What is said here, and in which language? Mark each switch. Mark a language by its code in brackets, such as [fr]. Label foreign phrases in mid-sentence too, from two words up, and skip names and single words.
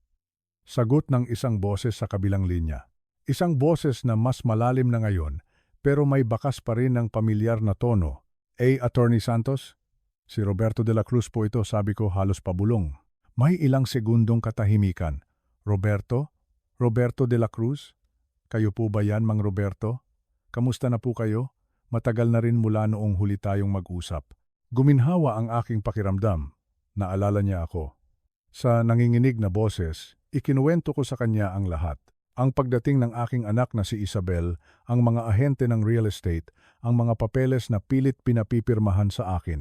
[tl] Sagot ng isang boses sa kabilang linya. Isang boses na mas malalim na ngayon, pero may bakas pa rin ng pamilyar na tono. Attorney Santos? Si Roberto de la Cruz po ito, sabi ko halos pabulong. May ilang segundong katahimikan. Roberto? Roberto de la Cruz? Kayo po ba yan, Mang Roberto? Kamusta na po kayo? Matagal na rin mula noong huli tayong mag-usap. Guminhawa ang aking pakiramdam. Naalala niya ako. Sa nanginginig na boses, ikinuwento ko sa kanya ang lahat. Ang pagdating ng aking anak na si Isabel, ang mga ahente ng [en] real estate, [tl] ang mga papeles na pilit pinapipirmahan sa akin.